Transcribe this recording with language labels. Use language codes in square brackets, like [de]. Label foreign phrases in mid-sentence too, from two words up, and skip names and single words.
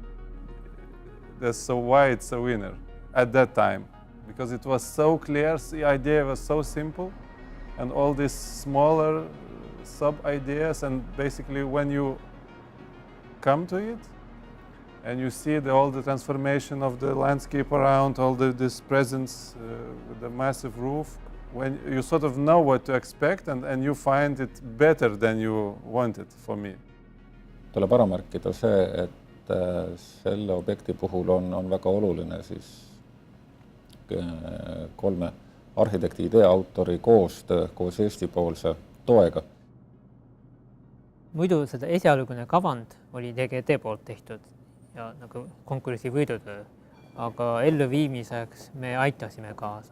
[en] why it's a winner at that time, because it was so clear, the idea was so simple, and all these smaller sub-ideas, and basically when you come to it, and you see all the transformation of the landscape around, all this presence with the massive roof, when you sort of know what to expect and you find it better than you wanted for me. [et] Tuleb ära märkida see, et selle objekti puhul on väga oluline siis 3 arhitekti idee autori koostöö koos Eesti-poolse toega. Muidu seda esialgune kavand oli DGT poolt tehtud ja nagu konkursi võidutöö, aga elluviimiseks me aitasime kaasa.